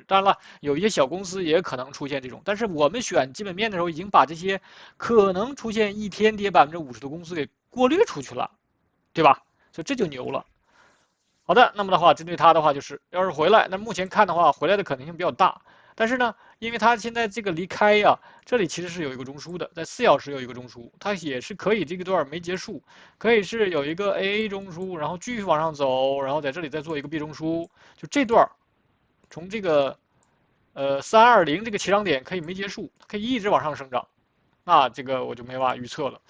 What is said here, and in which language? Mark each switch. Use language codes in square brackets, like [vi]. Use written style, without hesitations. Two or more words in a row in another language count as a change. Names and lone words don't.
[zh] 當然了，有一些小公司也可能出現這種，但是我們選基本面的時候，已經把這些可能出現一天跌50%的公司給過濾出去了，對吧？所以這就牛了。好的，那麼的話，針對它的話，就是要是回來，那目前看的話，回來的可能性比較大。但是呢，因為它現在這個離開呀，這裡其實是有一個中樞的，在4小時有一個中樞，它也是可以這個段沒結束，可以是有一個 AA 中樞，然後繼續往上走，然後在這裡再做一個 B 中樞，就這段從這個320這個起漲點可以沒結束，可以一直往上生長，那這個我就沒辦法預測了。